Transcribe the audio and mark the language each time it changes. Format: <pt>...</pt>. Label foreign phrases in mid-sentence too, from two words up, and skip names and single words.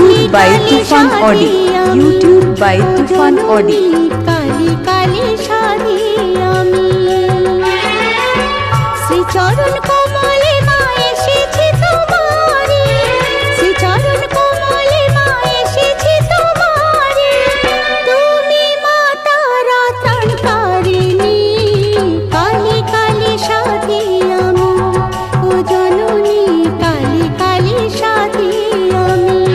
<en>by Tufan Audio. YouTube by Tufan Audio.</en> <bn>কালি কালি সাধি আমি শ্রীচরণ কমলে মা এসেছি তোমারে শ্রীচরণ কমলে মা এসেছি তোমারে তুমি মা তারা ত্রাণকারিণী কালি কালি সাধি আমি ও জননী কালি কালি সাধি আমি</bn>